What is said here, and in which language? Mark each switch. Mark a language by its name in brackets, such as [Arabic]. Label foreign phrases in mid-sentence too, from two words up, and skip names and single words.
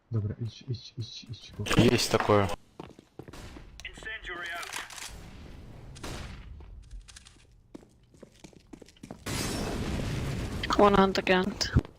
[Polish] Dobra, idź. [Russian] Есть такое. [English] One on the ground.